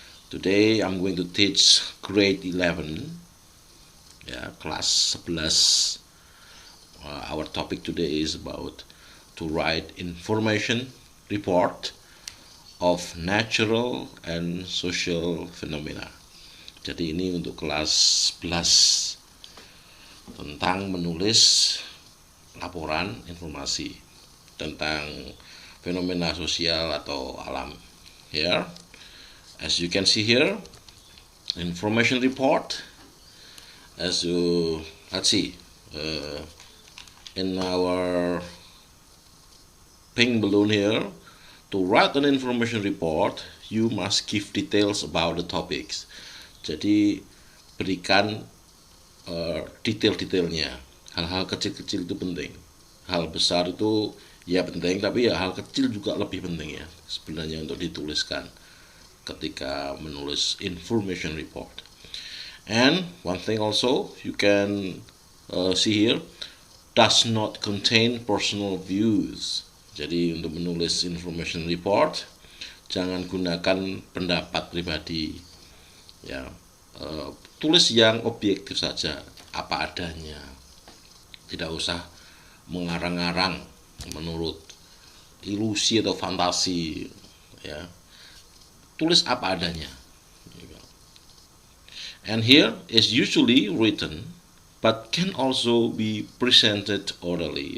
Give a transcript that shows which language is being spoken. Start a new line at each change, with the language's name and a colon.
English: Today I'm going to teach grade 11, class 11. Our topic today is about to write information report of natural and social phenomena.
Indonesian: Jadi ini untuk kelas 11 tentang menulis laporan informasi tentang fenomena sosial atau alam.
English: Here, as you can see here, information report. As you let's see, in our pink balloon here, to write an information report, you must give details about the topics.
Indonesian: Jadi berikan detail-detailnya. Hal-hal kecil-kecil itu penting. Hal besar itu ya penting, tapi ya hal kecil juga lebih penting ya sebenarnya untuk dituliskan ketika menulis information report.
English: And one thing also you can see here, does not contain personal views.
Indonesian: Jadi untuk menulis information report jangan gunakan pendapat pribadi. Ya, tulis yang objektif saja, apa adanya. Tidak usah mengarang-arang menurut ilusi atau fantasi. Ya, tulis apa adanya.
English: And here is usually written, but can also be presented orally.